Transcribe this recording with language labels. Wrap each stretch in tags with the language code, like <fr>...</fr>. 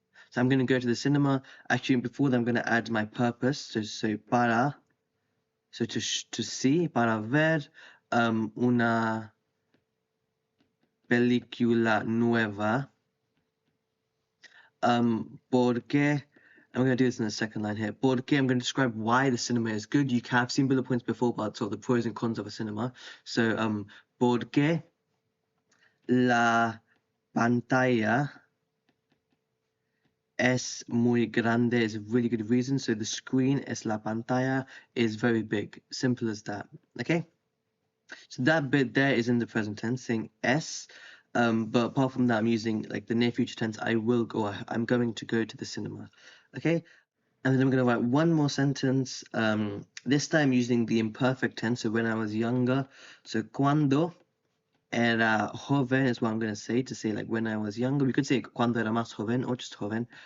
<en>So I'm going to go to the cinema. Actually, before that, I'm going to add my purpose. So para. So to see,</en> <es>para ver una película nueva. Porque.</es> <en>I'm going to do this in the second line here. Porque I'm going to describe why the cinema is good. You have seen bullet points before about sort of the pros and cons of a cinema. So</en> <es>porque la pantalla es muy grande</es> <en>is a really good reason. So the screen, es la pantalla, is very big. Simple as that. Okay? So that bit there is in the present tense, saying es. But apart from that, I'm using like the near future tense. I'm going to go to the cinema. Okay? And then I'm going to write one more sentence. This time using the imperfect tense. So when I was younger. So</en> <es>cuando era joven</es> <en>is what I'm going to say like when I was younger. We could say</en> <es>cuando era más joven</es> <en>or just joven.</en>